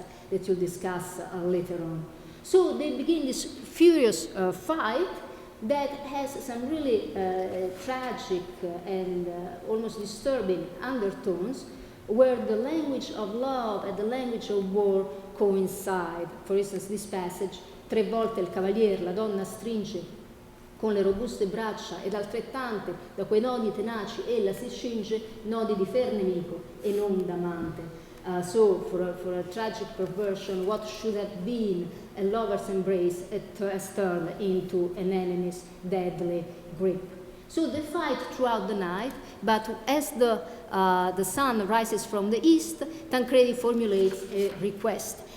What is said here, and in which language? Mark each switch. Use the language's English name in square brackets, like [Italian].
[English] that you'll discuss later on. So they begin this furious fight that has some really tragic and almost disturbing undertones, where the language of love and the language of war coincide. For instance, this passage, [Italian] 3 volte il cavalier la donna stringe con le robuste braccia ed altrettante da quei nodi tenaci ella si cinge, nodi di fer nemico e non d'amante. [English] So for a tragic perversion, what should have been a lover's embrace has turned into an enemy's deadly grip. So they fight throughout the night, but as the sun rises from the east, Tancredi formulates a request.